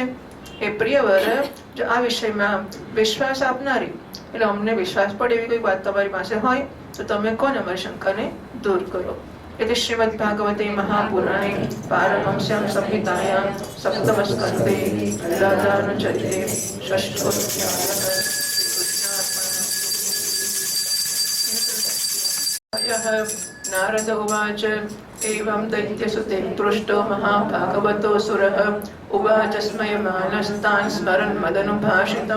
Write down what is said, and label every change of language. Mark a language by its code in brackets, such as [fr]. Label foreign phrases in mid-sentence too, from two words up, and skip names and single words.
[gu] એ પ્રિયવર, જો આ વિષયમાં વિશ્વાસ આપનારી એટલે અમને વિશ્વાસ પડે એવી કોઈ વાત તમારી પાસે હોય તો તમે કોને અમારી શંકાને દૂર કરો. [sa] એટલે श्रीमद भागवते महापुराणे पारमहंस्याम संहितायाम सप्तम स्कंदे राधानुचरिते षष्ठोऽध्यायः. नारद उवाच एवं दैत्यसुते पृष्टो महाभागवतो सुरः उवाच स्मयमानस्तान् स्मरन् मदनुभाषितं.